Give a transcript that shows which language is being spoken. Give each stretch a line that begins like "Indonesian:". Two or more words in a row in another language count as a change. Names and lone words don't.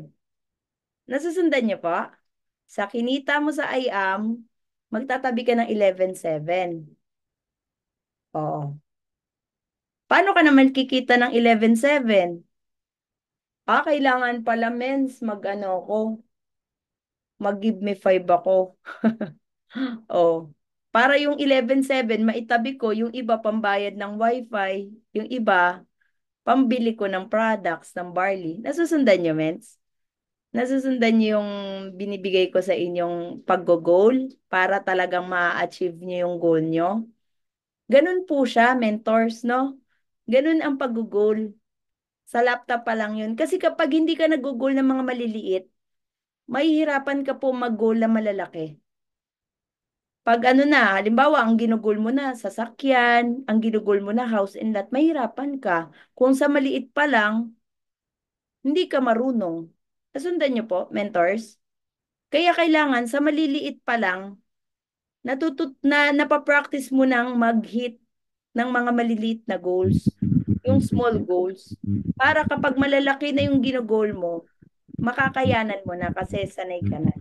Filipino: Nasusundan niyo po? Sa kinita mo sa IAM, magtatabi ka ng 11,700. Oo. Paano ka naman kikita ng 11,700? Kailangan pala, mens, mag-ano ko, mag-
English: give me
Filipino: 5 ako. Oh. Para yung 11,700, maitabi ko, yung iba pambayad ng wifi, yung iba, pambili ko ng products ng barley. Nasusundan nyo, mens? Nasusundan niyo yung binibigay ko sa inyong pag-goal para talagang ma-achieve niyo yung goal nyo? Ganun po siya, mentors, no? Ganun ang pag-goal. Sa laptop pa lang yun. Kasi kapag hindi ka nag-goal ng mga maliliit, mahihirapan ka po mag-goal na malalaki. Pag ano na, halimbawa, ang ginugol mo na sasakyan, ang ginugol mo na
English: house and lot,
Filipino: mahirapan ka. Kung sa maliit pa lang, hindi ka marunong. Nasundan niyo po, mentors? Kaya kailangan sa maliliit pa lang, napapractice mo nang mag-hit ng mga maliliit na goals, yung
English: small goals,
Filipino: para kapag malalaki na yung ginugol mo, makakayanan mo na kasi sanay ka na.